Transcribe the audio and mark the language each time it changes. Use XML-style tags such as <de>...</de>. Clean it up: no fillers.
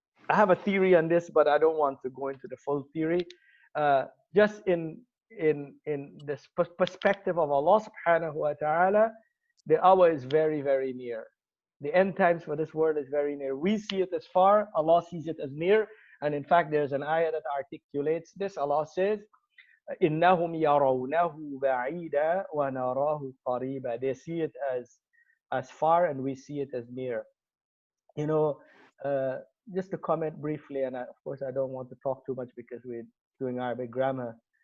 <en>I have a theory on this, but I don't want to go into the full theory. Just in this perspective of Allah subhanahu wa ta'ala, the hour is very, very near. The end times for this world is very near. We see it as far, Allah sees it as near. And in fact, there's an ayah that articulates this.</en> <ar>Allah says, إِنَّهُمْ يَرَوْنَهُ بَعِيدًا وَنَرَاهُ قَرِيبًا.</ar> <en>They see it as far, and we see it as near. You know, just to comment briefly, and of course I don't want to talk too much because we're doing Arabic grammar.</en>